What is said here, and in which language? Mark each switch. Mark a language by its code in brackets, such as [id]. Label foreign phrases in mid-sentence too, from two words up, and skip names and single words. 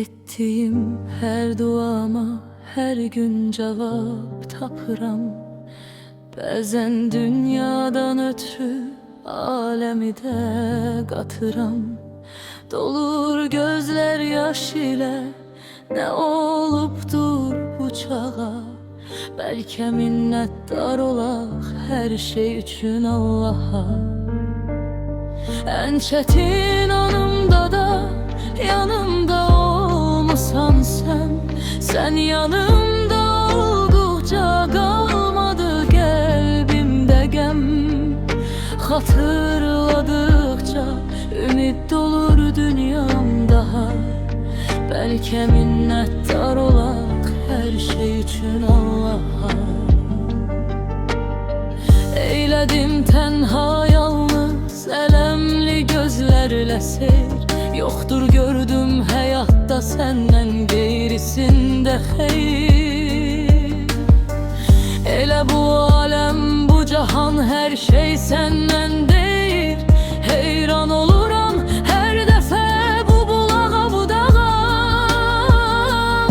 [tr] ettiğim her duama her gün cevap tapıram. [az] Bəzən dünyadan ötürü alemi de qatıram. [tr] Dolur gözler yaş ile ne olubdur bu çağa. [az] Bəlkə minnətdar olaq hər şey üçün Allaha. [tr] En çetin anımda da yanımda olmusan sen. Sen yanımda olduqca [az] qalmadı qəlbimdə qəm. [tr] Hatırladıkça ümid dolur dünyam daha. [az] Bəlkə minnətdar olaq her şey üçün Allaha. Eylədim tənha yalnız elemli gözlerle seyr. [tr] Yoktur gördüm hayatta senden gerisinde xeyr. [az] Elə bu alem bu cahan her şey [tr] senden değil. [az] Heyran oluram her defa bu bulağa bu dağa.